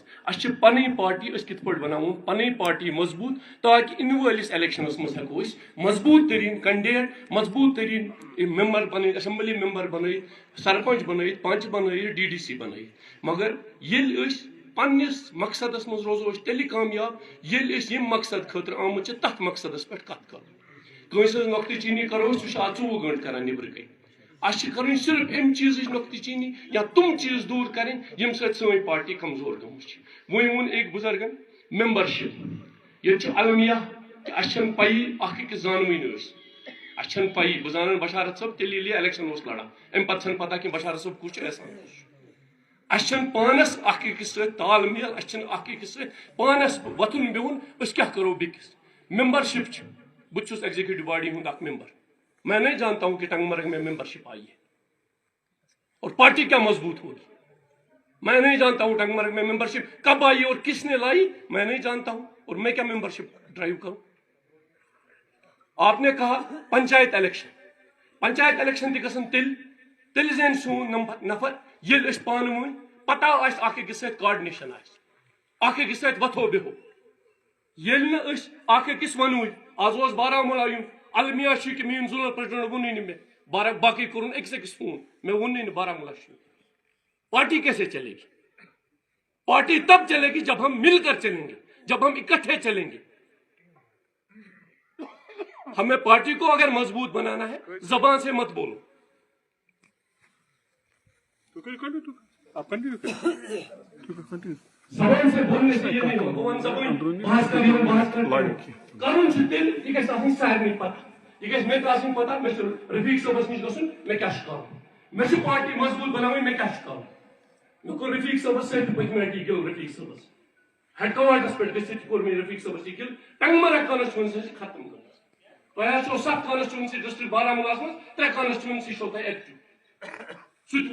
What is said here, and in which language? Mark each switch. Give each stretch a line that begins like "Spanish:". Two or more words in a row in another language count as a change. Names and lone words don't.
Kashmiri: اَسہِ چھِ پنٕنۍ پارٹی أسۍ کِتھ پٲٹھۍ بناوون پنٕنۍ پارٹی مضبوٗط تاکہِ اِنہٕ وٲلِس الیکشنس منٛز ہٮ۪کو أسۍ مضبوٗط تٔریٖن کینڈِڈیٹ مضبوٗط تٔریٖن ممبر بنٲیِتھ اسمبلی ممبر بنٲیِتھ سرپنچ بنٲیِتھ پنچ بنٲیِتھ DDC بنٲیِتھ. مگر ییٚلہِ أسۍ پننِس مقصدس منٛز روزو أسۍ تیٚلہِ کامیاب ییٚلہِ أسۍ ییٚمہِ مقصد خٲطرٕ آمٕتۍ چھِ تتھ مقصدس پٮ۪ٹھ کتھ کرو. کٲنٛسہِ ہٕنٛز نۄکتہٕ چیٖنی کرو أسۍ سُہ چھُ 24 گٲنٛٹہٕ کران نٮ۪برٕ کَنۍ اس کریں صرف ام چیز نقطہ چینی یا تم چیز دور کریں یم سۭتۍ سٲنۍ پارٹی کمزور گٔمٕژ وۄنۍ ووٚن أکۍ بُزرگن ممبرشپ یہ المیہ کہ اس چھنہٕ پیی اکھ أکِس زانوٕے نہٕ أسۍ اس چھنہٕ پیی بہٕ زانن بشارت صٲب تیٚلہِ ییٚلہِ یہِ الیکشن اوس لڑان امہِ پتہٕ چھنہٕ پتہ کینٛہہ بشارت صٲب کُس چھُ احسان اس چھنہٕ پانس اکھ أکِس سۭتۍ تال میل اس چھنہٕ اکھ أکِس سۭتۍ پانس وۄتھُن بِہُن أسۍ کیٛاہ کرو بیٚکِس ممبرشپ چھِ بہٕ چھُس ایگزیکٹو باڈی ہُنٛد
Urdu: اکھ ممبر میں نہیں جانتا ہوں کہ ٹنگمرگ میں ممبرشپ آئی ہے اور پارٹی کیا مضبوط ہوگی میں نہیں جانتا ہوں ٹنگمرگ میں ممبرشپ کب آئی اور کس نے لائی میں نہیں جانتا ہوں اور میں کیا ممبرشپ ڈرائیو کروں آپ نے کہا
Kashmiri: پنچایت الیکشن تہ گژھن تیل زین سون نفر ییٚلہِ أسۍ پانہٕ ؤنۍ پتہ آسہِ اکھ أکِس سۭتۍ کاڈنیشن آسہِ اکھ أکِس سۭتۍ وتھو بِہو ییٚلہِ نہٕ أسۍ اکھ أکِس ونوٕے آز اوس بارہمولہ یُن المیہ چھُ کہ میون زونل پریزیڈنٹ ووٚنُے نہٕ مےٚ باقٕے کوٚرُن أکِس أکِس فون مےٚ ووٚنُے نہٕ بارہمولہ چھُ
Urdu: پارٹی کیسے چلے گی پارٹی تب چلے گی جب ہم مل کر چلیں گے جب ہم اکٹھے چلیں گے ہمیں پارٹی کو اگر مضبوط بنانا ہے زبان سے مت بولو زبان سے بولنے سے یہ نہیں ہوگا
Kashmiri: بحث کرن تیل یہ گژھِ آسٕنۍ سارنٕے پتہ یہ گژھِ مےٚ تہِ آسٕنۍ پتہ مےٚ چھُ رفیق صٲبس نِش گژھُن مےٚ کیٛاہ چھُ کرُن مےٚ چھِ پارٹی مضبوط بناوٕنۍ مےٚ کیٛاہ چھُ کرُن مےٚ کوٚر رفیق صٲبس سۭتۍ پٔتمہِ لٹہِ یہِ گِل رفیق صٲبس ہیڈ کوارٹرس پٮ۪ٹھ گٔژھِتھ کوٚر مےٚ رفیق صٲبس یہِ گِل ٹنگمرگ کانسٹچوینسی چھِ ختم گٔمٕژ تۄہہِ حظ چھو 7 کانسٹچوینسی ڈسٹرکٹ بارہمولہس منٛز 3 کانسٹچوینسی چھو تۄہہِ ایکٹِو سُہ تہِ